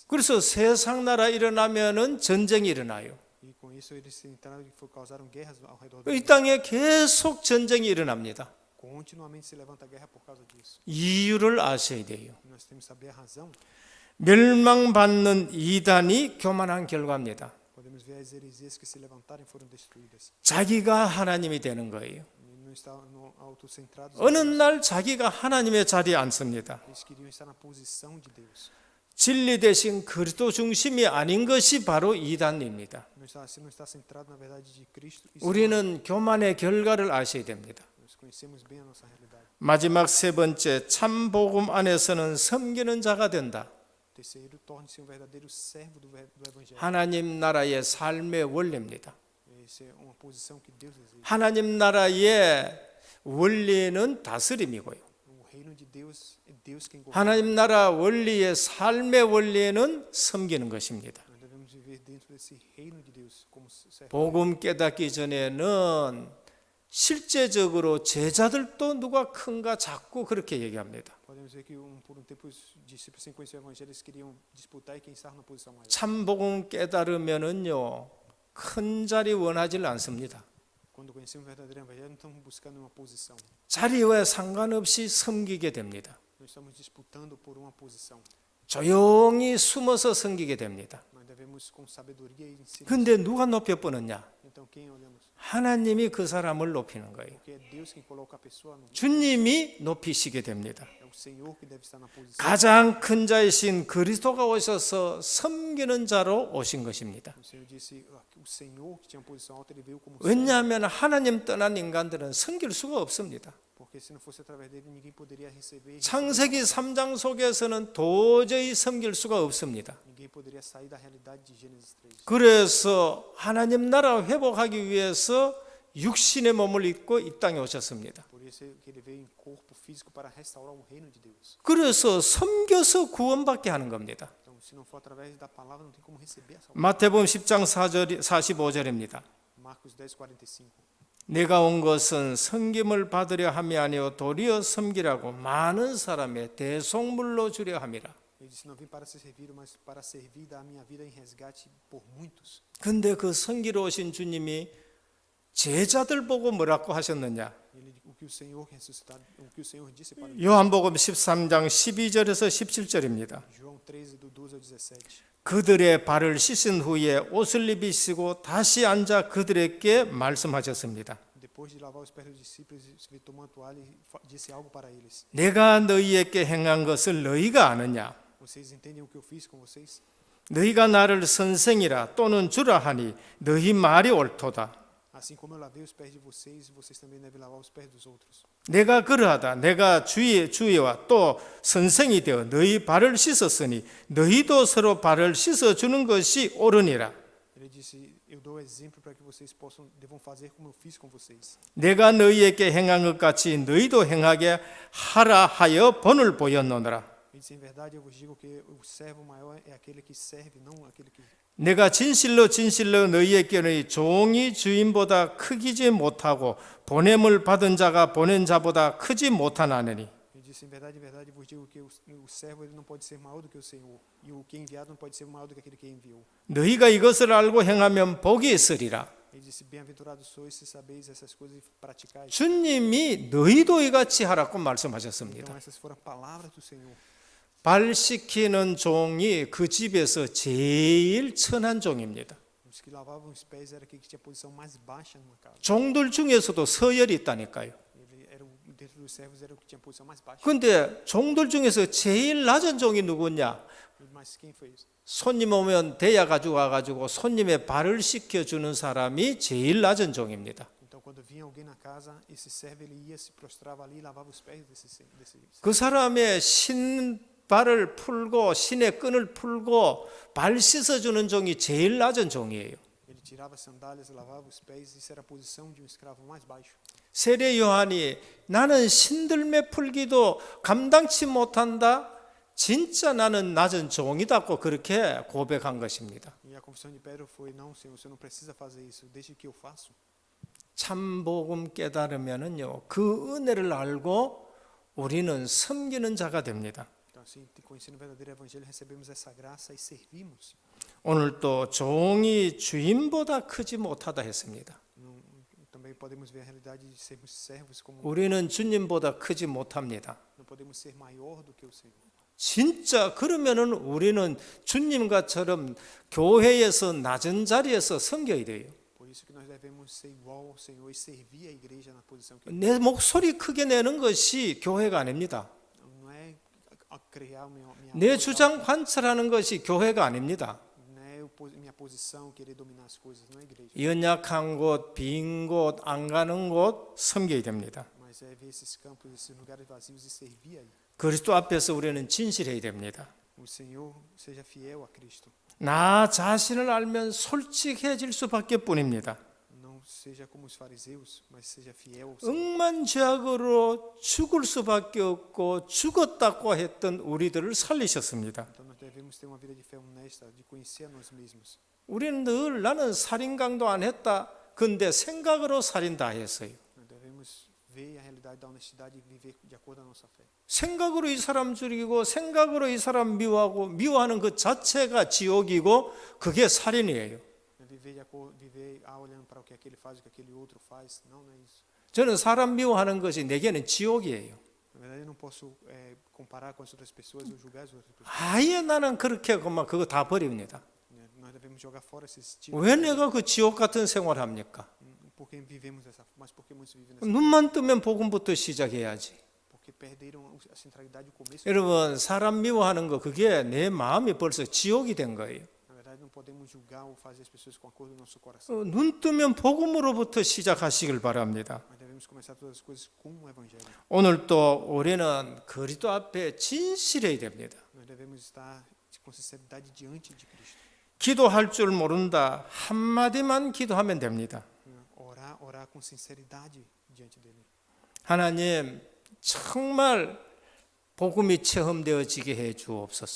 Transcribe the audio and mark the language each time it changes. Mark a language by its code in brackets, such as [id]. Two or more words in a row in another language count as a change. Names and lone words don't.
[ko] 그래서 세상 나라 일어나면은 전쟁이 일어나요. [pt] E com isso eles entraram e causaram guerras ao redor [ko] 이 [pt] do mundo. [ko] 땅에 계속 전쟁이 일어납니다. [pt] Continuamente se levanta guerra por causa disso. [ko] 이유를 아셔야 돼요. [pt] E nós temos que saber a razão. [ko] 멸망받는 이단이 교만한 결과입니다. [pt] Podemos ver as heresias que se levantaram e foram destruídas. [ko] 자기가 하나님이 되는 거예요. [pt] E não estavam autocentrados. [ko] 어느 날 자기가 하나님의 자리에 앉습니다. [pt] Eles queriam estar na posição de Deus. [ko] 진리 대신 그리스도 중심이 아닌 것이 바로 이단입니다. [pt] Se não está centrado na verdade de Cristo, [ko] 우리는 교만의 결과를 아셔야 됩니다. [pt] nós conhecemos bem a nossa realidade. [ko] 마지막 세 번째, 참 복음 안에서는 섬기는 자가 된다. [pt] Terceiro, torne-se um verdadeiro servo do evangelho. [ko] 하나님 나라의 삶의 원리입니다. [pt] Essa é uma posição que Deus exige. [ko] 하나님 나라의 원리는 다스림이고요. [pt] O reino de Deus é Deus quem governa. [ko] 하나님 나라 원리의 삶의 원리에는 섬기는 것입니다. [pt] Nós devemos viver dentro desse reino de Deus como servo. [ko] 복음 깨닫기 전에는 실제적으로 제자들도 누가 큰가 자꾸 그렇게 얘기합니다. [pt] Podemos ver que por tempo os discípulos sem conhecer o evangelho eles queriam disputar e quem estava na posição maior. [ko] 참 복음 깨달으면은요 큰 자리 원하지 않습니다. [pt] Quando conhecemos o verdadeiro evangelho, não estamos buscando uma posição. [ko] 자리와 상관없이 섬기게 됩니다. [pt] Nós estamos disputando por uma posição. [ko] 조용히 숨어서 섬기게 됩니다. [pt] Nós devemos com sabedoria e em silêncio. [ko] 근데 누가 높여 뻗었냐? [pt] Então quem olhamos? [ko] 하나님이 그 사람을 높이는 거예요. [pt] Porque é Deus quem coloca a pessoa no. [ko] 주님이 높이시게 됩니다. [pt] É o Senhor que deve estar na posição. [ko] 가장 큰 자이신 그리스도가 오셔서 섬기는 자로 오신 것입니다. [pt] O Senhor disse, o Senhor que tinha posição alta, ele veio como servo. [ko] 왜냐하면 하나님 떠난 인간들은 섬길 수가 없습니다. [pt] Porque se não fosse através dele, ninguém poderia receber. [ko] 창세기 3장 속에서는 도저히 섬길 수가 없습니다. [pt] Ninguém poderia sair da realidade de Gênesis 3. [ko] 그래서 하나님 나라 회복하기 위해서 육신의 몸을 입고 이 땅에 오셨습니다. [pt] Por isso que ele veio em corpo físico para restaurar o reino de Deus. [ko] 그래서 섬겨서 구원받게 하는 겁니다. [pt] Então, se não for através da palavra, não tem como receber a salvação. [ko] 마태복음 10장 45절입니다. [pt] Marcos 10:45. [ko] 내가 온 것은 섬김을 받으려 함이 아니요 도리어 섬기라고 많은 사람의 대속물로 주려 함이라. [pt] Ele disse, não vim para ser servido, mas para servir da minha vida em resgate por muitos. [ko] 근데 그 섬기러 오신 주님이 제자들 보고 뭐라고 하셨느냐? [pt] O que o Senhor ressuscitado, o que o Senhor disse para [ko] 요한복음 13장 12절에서 17절입니다. [pt] João 13 do 12 ao 17. [ko] 그들의 발을 씻은 후에 옷을 입히시고 다시 앉아 그들에게 말씀하셨습니다. [pt] Depois de lavar os pés dos discípulos, ele tomou a toalha e disse algo para eles. [ko] 내가 너희에게 행한 것을 너희가 아느냐? [pt] Vocês entendem o que eu fiz com vocês? [ko] 너희가 나를 선생이라 또는 주라 하니 너희 말이 옳도다. [pt] Assim como eu lavei os pés de vocês, vocês também devem lavar os pés dos outros. [ko] 내가 그러하다. 내가 주의와 또 선생이 되어 너희 발을 씻었으니 너희도 서로 발을 씻어주는 것이 옳으니라. [pt] Ele disse, eu dou exemplo para que vocês devam fazer como eu fiz com vocês. [ko] 내가 너희에게 행한 것 같이 너희도 행하게 하라 하여 본을 보였노라. [pt] Ele disse, em verdade eu vos digo que o servo maior é aquele que serve, não aquele que... [ko] 내가 진실로 너희에게 너희 종이 주인보다 크기지 못하고 보냄을 받은 자가 보낸 자보다 크지 못하나니. [pt] Ele disse, em verdade vos digo que o servo ele não pode ser maior do que o Senhor, e o que é enviado não pode ser maior do que aquele que enviou. [ko] 너희가 이것을 알고 행하면 복이 있으리라. [pt] Ele disse, bem-aventurados sois se sabeis essas coisas e praticais. [ko] 주님이 너희도 이같이 하라고 말씀하셨습니다. [pt] Então essas foram palavras do Senhor. [ko] 발 씻기는 종이 그 집에서 제일 천한 종입니다. [pt] Os que lavavam os pés era aquele que tinha a posição mais baixa numa casa. [ko] 종들 중에서도 서열이 있다니까요. [pt] Ele era dentro dos servos era o que tinha a posição mais baixa. [ko] 근데 종들 중에서 제일 낮은 종이 누구냐? [pt] Mas quem foi isso? [ko] 손님 오면 대야 가지고 와가지고 손님의 발을 씻겨주는 사람이 제일 낮은 종입니다. [pt] Então quando vinha alguém na casa, esse servo ele ia se prostrava ali e lavava os pés desse [ko] 그 사람의 발을 풀고 신의 끈을 풀고 발 씻어주는 종이 제일 낮은 종이에요. [pt] Ele tirava as sandálias, lavava os pés, isso era a posição de um escravo mais baixo. [ko] 세례 요한이 나는 신들매 풀기도 감당치 못한다. 진짜 나는 낮은 종이다고 그렇게 고백한 것입니다. [pt] E a confissão de Pedro foi, não, Senhor, você não precisa fazer isso, deixe que eu faço. [ko] 참 복음 깨달으면은요, 그 은혜를 알고 우리는 섬기는 자가 됩니다. [pt] Então assim, conhecendo o verdadeiro evangelho, recebemos essa graça e servimos. [ko] 오늘 또 종이 주인보다 크지 못하다 했습니다. [pt] Também podemos ver a realidade de sermos servos como [ko] 우리는 주님보다 크지 못합니다. [pt] não podemos ser maior do que o Senhor. [ko] 진짜 그러면은 우리는 주님과처럼 교회에서 낮은 자리에서 섬겨야 돼요. [pt] Por isso que nós devemos ser igual ao Senhor e servir a igreja na posição que [ko] 내 목소리 크게 내는 것이 교회가 아닙니다. [pt] não é criar minha [ko] 내 [pt] voz [ko] 주장 관철하는 것이 교회가 아닙니다. [pt] não é minha posição, querer dominar as coisas, não é igreja. [ko] 연약한 곳, 빈 곳, 안 가는 곳 섬겨야 됩니다. [pt] Mas é ver esses campos, esses lugares vazios e servir aí. [ko] 그리스도 앞에서 우리는 진실해야 됩니다. [pt] O Senhor seja fiel a Cristo. [ko] 나 자신을 알면 솔직해질 수밖에 뿐입니다. [pt] Não seja como os fariseus, mas seja fiel ao Senhor. [ko] 억만죄악으로 죽을 수밖에 없고 죽었다고 했던 우리들을 살리셨습니다. [pt] Então nós devemos ter uma vida de fé honesta, de conhecer a nós mesmos. [ko] 우리는 늘 나는 살인강도 안 했다. 근데 생각으로 살인 다 했어요. [pt] Nós devemos ver a realidade da honestidade e viver de acordo com a nossa fé. [ko] 생각으로 이 사람 죽이고 생각으로 이 사람 미워하고 미워하는 그 자체가 지옥이고 그게 살인이에요. [pt] Viver de acordo, viver olhando para o que aquele faz, o que aquele outro faz. Não, não é isso. [ko] 저는 사람 미워하는 것이 내게는 지옥이에요. [pt] Na verdade, eu não posso comparar com as outras pessoas ou julgar as outras pessoas. [ko] 아예 나는 그렇게 그만 그거 다 버립니다. [pt] Nós devemos jogar fora esses tipos. [ko] 왜 내가 그 지옥 같은 생활을 합니까? [pt] Porque vivemos dessa forma, mas porque muitos vivem dessa [ko] 눈만 뜨면 복음부터 시작해야지. [pt] porque perderam a centralidade do começo. [ko] 여러분 사람 미워하는 거 그게 내 마음이 벌써 지옥이 된 거예요. [pt] Na verdade, não podemos julgar ou fazer as pessoas com a cor do nosso coração. [ko] 눈 뜨면 복음으로부터 시작하시길 바랍니다. [pt] Mas devemos começar todas as coisas com o Evangelho. [ko] 오늘 또 우리는 그리스도 앞에 진실해야 됩니다. [pt] Nós devemos estar com sinceridade diante de Cristo. [ko] 기도할 줄 모른다. 한마디만 기도하면 됩니다. [pt] Orar com sinceridade diante dele. [ko] 하나님 정말 복음이 체험되어지게 해 주옵소서.